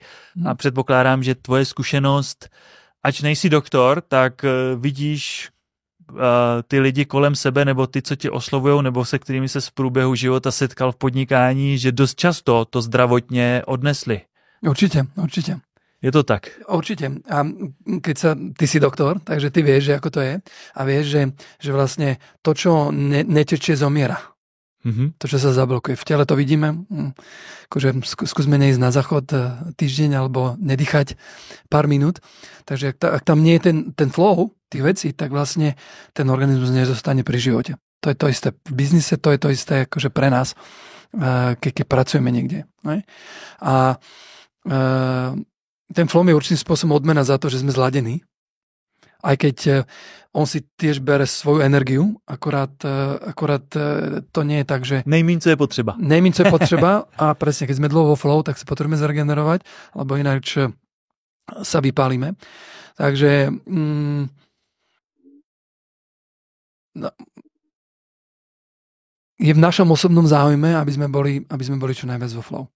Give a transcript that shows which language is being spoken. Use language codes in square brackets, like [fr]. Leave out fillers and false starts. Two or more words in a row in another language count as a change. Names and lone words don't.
[cs] A předpokládám, že tvoje zkušenost, ač nejsi doktor, tak vidíš ty lidi kolem sebe, nebo ty, co tě oslovujou, nebo se kterými se z průběhu života setkal v podnikání, že dost často to zdravotně odnesli. [sk] Určite. [cs] Je to tak? [sk] Určite. A keď ty si doktor, takže ty vieš, že ako to je. A vieš, že vlastne to, čo netečie, zomiera. To, čo sa zablokuje. V tele to vidíme. Akože skúsme neísť na záchod týždeň alebo nedýchať pár minút. Takže ak tam nie je ten flow tých vecí, tak vlastne ten organizmus nezostane pri živote. To je to isté v biznise, to je to isté akože pre nás, keď pracujeme niekde. A ten flow je určitým spôsobom odmena za to, že sme zladení. Aj keď on si tiež bere svoju energiu, akorát to nie je tak, že... [cs] Nejmíň, co je potřeba. Nejmíň, co je potřeba [sk] a presne, keď sme dlho vo flow, tak sa potrebujeme zregenerovať, alebo ináč sa vypálime. Takže je v našom osobnom záujme, aby sme boli čo najviac vo flow.